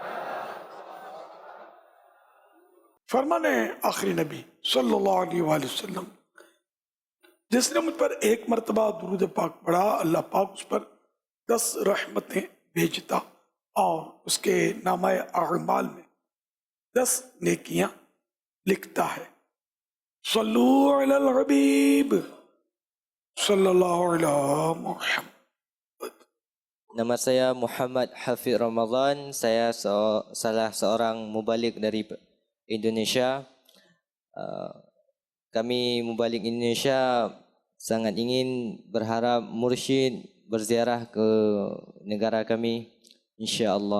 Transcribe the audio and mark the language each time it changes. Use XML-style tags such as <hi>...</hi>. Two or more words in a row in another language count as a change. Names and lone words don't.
<ur>فرمان آخری نبی</ur> <ar>صلی اللہ علیہ وآلہ وسلم،</ar> <ur>جس نے مجھ پر ایک مرتبہ درود پاک پڑھا، اللہ پاک اس پر 10 رحمتیں بھیجتا اور اس کے نامہ اعمال میں 10 نیکیاں لکھتا ہے۔</ur> <ar>صلو علی الحبیب صلی اللہ علیہ Muhammad.</ar> <id>Nama saya Muhammad Hafiz Ramadan. Saya salah seorang mubalik dari Indonesia. Kami mubalik Indonesia sangat ingin berharap mursyid berziarah ke negara kami, insya-Allah.</id>